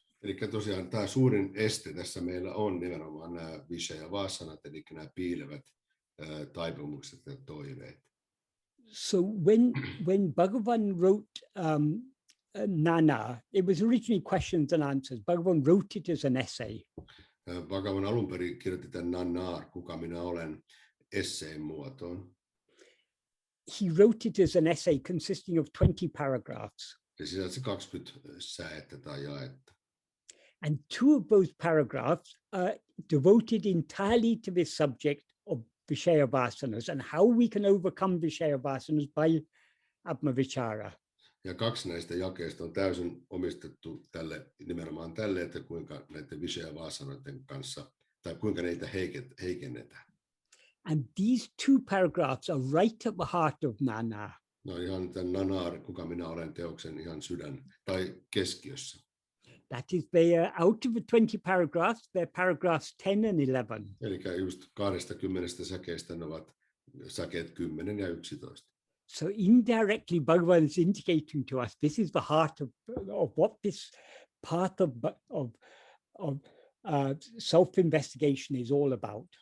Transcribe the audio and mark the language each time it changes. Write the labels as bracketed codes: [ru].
[fi] Eli tosiaan tämä suurin este tässä meillä on nimenomaan nämä vishaya vasanat, eli nämä piilevät taipumukset ja toiveet. [en] So when Bhagavan wrote Nana, it was originally questions and answers. Bhagavan wrote it as an essay. [fi] Bhagavan alun perin kirjoitti tämän Nana, kuka minä olen, esseen muotoon. [en] He wrote it as an essay consisting of 20 paragraphs. [fi] Se sisälsi 20 säettä tai jaetta. [en] And 2 of those paragraphs are devoted entirely to this subject of vishaya vasanas and how we can overcome vishaya vasanas by atma-vichara. [fi] Ja 2 näistä jakeista on täysin omistettu nimenomaan tälle, että kuinka näiden vishaya vasanoiden kanssa, tai kuinka niitä heikennetään. [en] And these 2 paragraphs are right at the heart of Nana. [fi] No ihan tämän nanar, kuka minä olen teoksen ihan sydän tai keskiössä. [en] That is, they are out of the 20 paragraphs, they're paragraphs 10 and 11. [fi] Eli just 20 säkeistä ne ovat säkeet 10 ja 11. [en] So indirectly, Bhagavan is indicating to us this is the heart of what this path of self-investigation is all about.